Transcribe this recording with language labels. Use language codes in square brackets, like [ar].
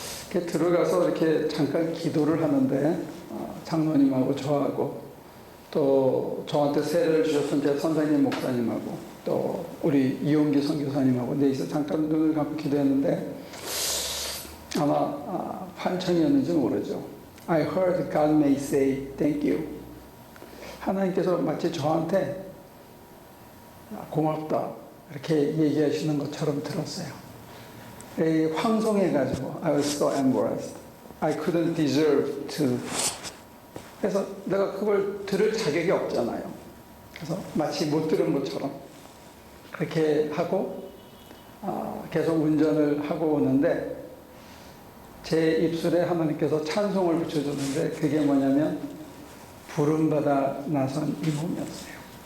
[ko] 이렇게 들어가서 이렇게 잠깐 기도를 하는데 장로님하고 저하고 또 저한테 세례를 주셨던 제 선생님 목사님하고 또 우리 이용기 선교사님하고 넷이서 잠깐 눈을 감고 기도했는데 아마 환청이었는지 모르죠. [en] I heard God may say thank you. [ko] 하나님께서 마치 저한테 고맙다 이렇게 얘기하시는 것처럼 들었어요. 황송해가지고 [en] I was so embarrassed. I couldn't deserve to. [ko] 그래서 내가 그걸 들을 자격이 없잖아요. 그래서 마치 못 들은 것처럼 그렇게 하고 계속 운전을 하고 오는데 제 입술에 하나님께서 찬송을 붙여줬는데 그게 뭐냐면 부름받아 나선 이 몸이었어요.